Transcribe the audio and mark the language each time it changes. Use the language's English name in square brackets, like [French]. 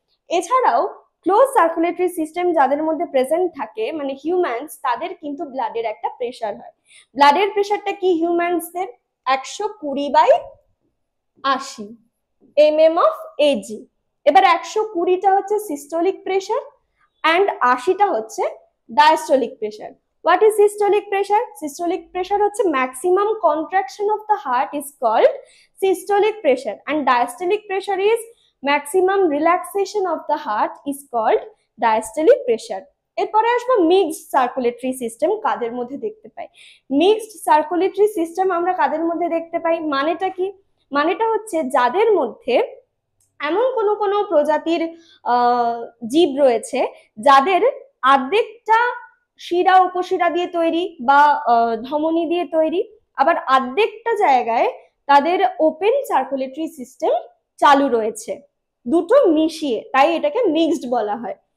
[Bangla] এছাড়াও close circulatory system যাদের মধ্যে প্রেজেন্ট থাকে মানে হিউম্যানস, তাদের কিন্তু ব্লাডের একটা প্রেসার হয়। ব্লাডের প্রেসারটা কি হিউম্যানসদের? 120/80 mm of Ag। এবার 120টা হচ্ছে সিস্টোলিক প্রেসার অ্যান্ড 80টা হচ্ছে diastolic pressure. [English] What is systolic pressure? Systolic pressure হচ্ছে maximum contraction of the heart is called systolic pressure, and diastolic pressure is maximum relaxation of the heart is called diastolic pressure. [Bangla] এরপরে আসবো mixed circulatory system কাদের মধ্যে দেখতে পাই। Mixed circulatory system আমরা কাদের মধ্যে দেখতে পাই, মানেটা কি? মানেটা হচ্ছে যাদের মধ্যে এমন কোনো প্রজাতির জীব রয়েছে যাদের অর্ধেকটা শিরা উপশিরা দিয়ে তৈরি বা ধমনী দিয়ে তৈরি, আবার অর্ধেকটা জায়গায় তাদের ওপেন সার্কুলেটরি সিস্টেম চালু রয়েছে, দুটো মিশিয়ে, তাই এটাকে মিক্সড বলা হয়।